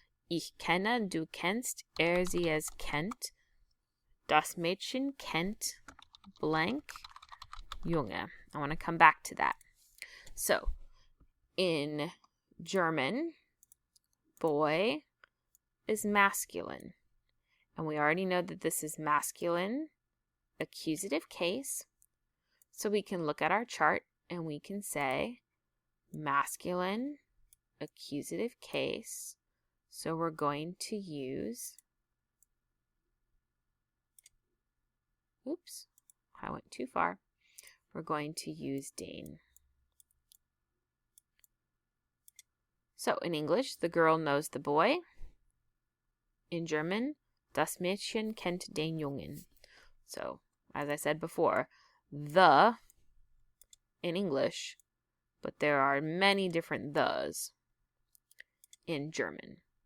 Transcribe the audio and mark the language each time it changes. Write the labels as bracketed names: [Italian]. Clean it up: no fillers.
[German] Ich kenne, du kennst, sie es kennt. Das Mädchen kennt blank Junge. [English] I want to come back to that. So, in German, boy is masculine. And we already know that this is masculine accusative case. So we can look at our chart and we can say masculine accusative case. So we're going to use, oops, I went too far. We're going to use den. So in English, the girl knows the boy. In German, [German] das Mädchen kennt den Jungen. [English] So, as I said before, the in English, but there are many different thes in German.